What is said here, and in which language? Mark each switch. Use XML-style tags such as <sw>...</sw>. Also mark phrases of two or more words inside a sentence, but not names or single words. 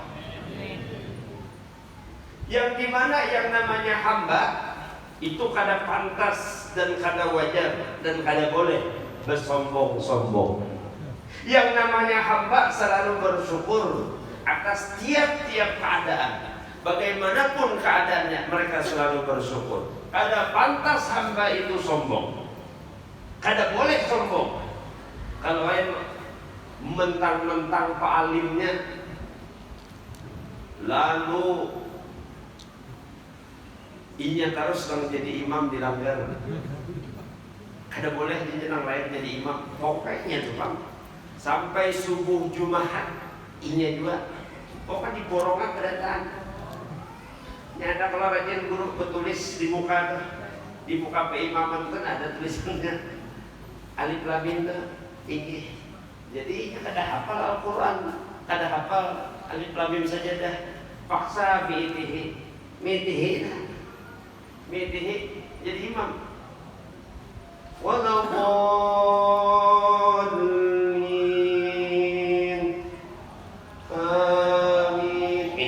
<bjn>Yang dimana yang namanya hamba itu kada pantas dan kada wajar dan kada boleh bersombong-sombong. Yang namanya hamba selalu bersyukur atas tiap-tiap keadaan. Bagaimanapun keadaannya, mereka selalu bersyukur. Kada pantas hamba itu sombong. Kada boleh sombong. Kalau yang mentang-mentang Pak alimnya, lalu inya terus kalau jadi imam dilanggar. Kada boleh jenang lain jadi imam. Pokoknya tuh Pak, sampai subuh Jumat inya juga. Pokoknya di borongan kedatangan. Nyata kalau rajin guru bertulis di muka peimaman kan ada tulisannya</bjn> <ar>ألف لام ميم</ar> <bjn>tinggi. Jadi kada hafal Al-Quran, kada hafal</bjn> <ar>ألف لام ميم</ar> <bjn>saja dah. Paksa mitihi jadi imam. Walaupun amin.</bjn>